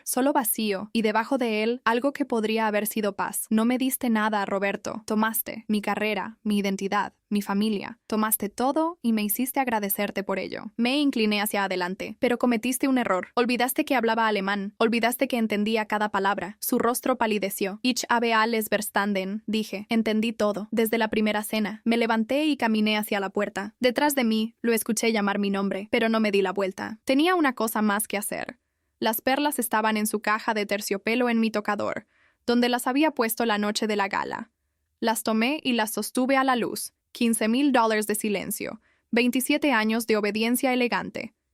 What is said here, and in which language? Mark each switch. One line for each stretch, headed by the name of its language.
Spanish: Solo vacío, y debajo de él, algo que podría haber sido paz. No me diste nada, Roberto. Tomaste mi carrera, mi identidad, mi familia. Tomaste todo y me hiciste agradecerte por ello. Me incliné hacia adelante, pero cometiste un error. Olvidaste que hablaba alemán. Olvidaste que entendía cada palabra. Su rostro palideció.
German: Ich habe alles verstanden,
Spanish: dije. Entendí todo, desde la primera cena. Me levanté y caminé hacia la puerta. Detrás de mí, lo escuché llamar mi nombre, pero no me di la vuelta. Tenía una cosa más que hacer. Las perlas estaban en su caja de terciopelo en mi tocador, donde las había puesto la noche de la gala. Las tomé y las sostuve a la luz. $15,000 de silencio, 27 años de obediencia elegante.